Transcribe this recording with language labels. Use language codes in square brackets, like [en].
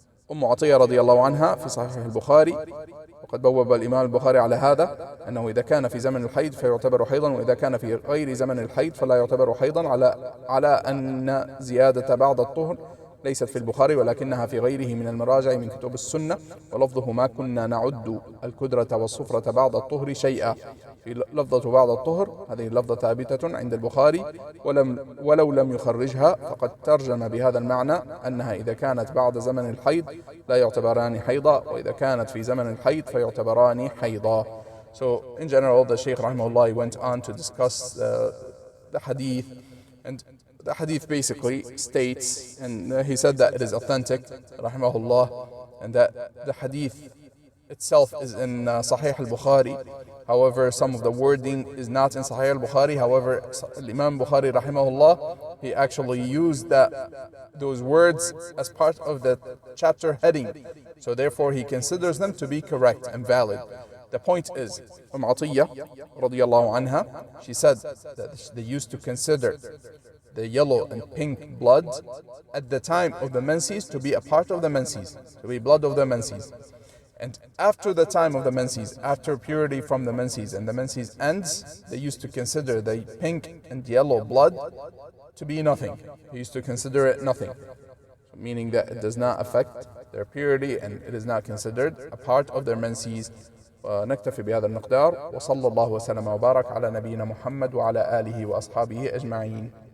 [ar] أم عطية رضي الله عنها في صحيح البخاري, وقد بوب الإمام البخاري على هذا أنه إذا كان في زمن الحيض فيعتبر حيضا, وإذا كان في غير زمن الحيض فلا يعتبر حيضا, على أن زيادة بعد الطهر ليست في البخاري ولكنها في غيره من المراجع من كتب السنة, ولفظه ما كنا نعد الكدرة والصفرة بعد الطهر شيئا. في لفظة بعد الطهر هذه اللفظة ثابتة عند البخاري ولو لم يخرجها, فقد ترجم بهذا المعنى أنها إذا كانت بعد زمن الحيض لا يعتبران حيضا, وإذا كانت في زمن الحيض فيعتبران حيضا. [en] So in general, the Shaykh rahimahullah went on to discuss the hadith, and the hadith basically states, and he said that it is authentic, rahimahullah, and that the hadith itself is in Sahih al-Bukhari. However, some of the wording is not in Sahih al-Bukhari. However, Imam Bukhari, rahimahullah, he actually used those words as part of the chapter heading. So therefore, he considers them to be correct and valid. The point is, Atiyya, radiyallahu anha, she said that they used to consider the yellow and pink blood at the time of the menses to be a part of the menses, to be blood of the menses. And after the time of the menses, after purity from the menses and the menses ends, they used to consider the pink and yellow blood to be nothing. They used to consider it nothing. meaning that it does not affect their purity and it is not considered a part of their menses. [ar] ونكتفي بهذا المقدار، وصلى الله وسلم وبارك على نبينا محمد وعلى آله وأصحابه أجمعين.